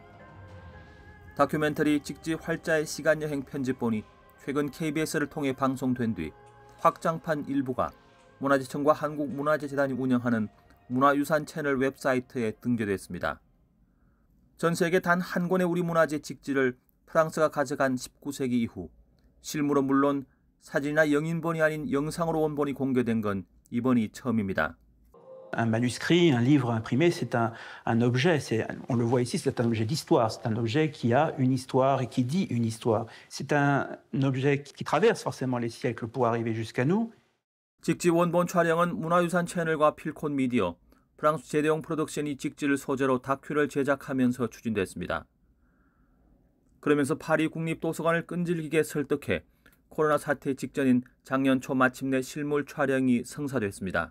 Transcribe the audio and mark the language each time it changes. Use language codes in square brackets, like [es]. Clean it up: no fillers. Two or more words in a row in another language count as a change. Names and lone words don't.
[ko] 다큐멘터리 직지 활자의 시간여행 편집본이 최근 KBS를 통해 방송된 뒤 확장판 일부가 문화재청과 한국문화재재단이 운영하는 문화유산 채널 웹사이트에 등재됐습니다. 전 세계 단 한 권의 우리 문화재 직지를 프랑스가 가져간 19세기 이후 실물은 물론 사진이나 영인본이 아닌 영상으로 원본이 공개된 건 이번이 처음입니다. [fr] Un manuscrit, un livre imprimé, c'est un objet, on le voit ici, c'est un objet d'histoire, c'est un objet qui a une histoire et qui dit une histoire. C'est un objet qui traverse forcément les siècles pour arriver jusqu'à nous. [ko] 직지 원본 촬영은 문화유산 채널과 필콘 미디어, 프랑스 제대용 프로덕션이 직지를 소재로 다큐를 제작하면서 추진됐습니다. 그러면서 파리 국립도서관을 끈질기게 설득해 코로나 사태 직전인 작년 초 마침내 실물 촬영이 성사됐습니다.